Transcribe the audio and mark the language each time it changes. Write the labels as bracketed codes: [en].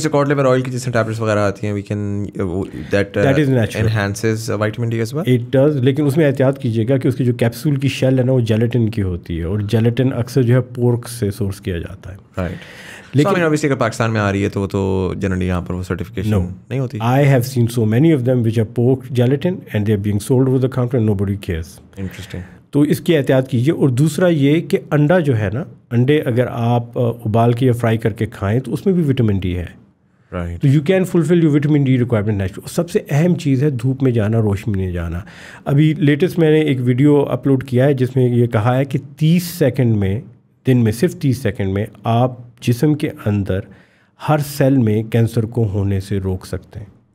[ur] سو card liver oil کی جیسے tablets وغیرہ آتی ہیں, [en] We can that is natural enhances vitamin D as well. [ur] It does, لیکن اس میں احتیاط کیجیے گا کہ اس کی جو کیپسول کی شیل ہے نا وہ جیلیٹن کی ہوتی ہے, اور جیلیٹن اکثر جو ہے پورک سے سورس کیا جاتا ہے. [en] Right. [ur] لیکن obviously اگر پاکستان میں آ رہی ہے تو وہ تو جنرلی یہاں پر وہ سرٹیفکیشن نہیں ہوتی. [en] I have seen so many of them which are pork gelatin and they are being sold over the counter and nobody cares. Interesting. [ur] تو اس کی احتیاط کیجیے. اور دوسرا یہ کہ انڈا جو ہے نا, انڈے اگر آپ ابال کے یا فرائی کر کے کھائیں تو اس میں بھی وٹامن ڈی ہے. [en] Right. [ur] تو [en] You can fulfil your vitamin D requirement natural. [ur] سب سے اہم چیز ہے دھوپ میں جانا, روشنی میں جانا. ابھی لیٹسٹ میں نے ایک ویڈیو اپلوڈ کیا ہے جس میں یہ کہا ہے کہ 30 سیکنڈ میں, دن میں صرف 30 سیکنڈ میں آپ جسم کے اندر ہر سیل میں کینسر کو ہونے سے روک سکتے ہیں.